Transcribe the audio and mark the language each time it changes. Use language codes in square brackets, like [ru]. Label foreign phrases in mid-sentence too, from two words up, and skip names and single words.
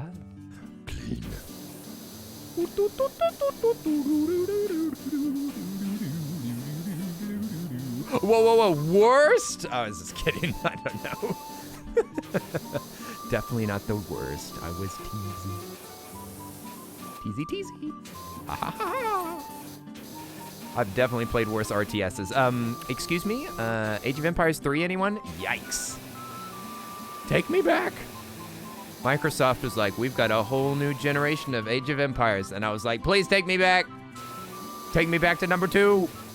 [en] Clean. Whoa, whoa, whoa. Worst? Oh, I was just kidding. I don't know. Definitely not the worst. I was teasing. Teasy, teasy. Ha ha ha. I've definitely played worse RTSs. Excuse me? Age of Empires 3, anyone? Yikes. Take me back. Microsoft was like, we've got a whole new generation of Age of Empires. And I was like, please take me back. Take me back to number 2.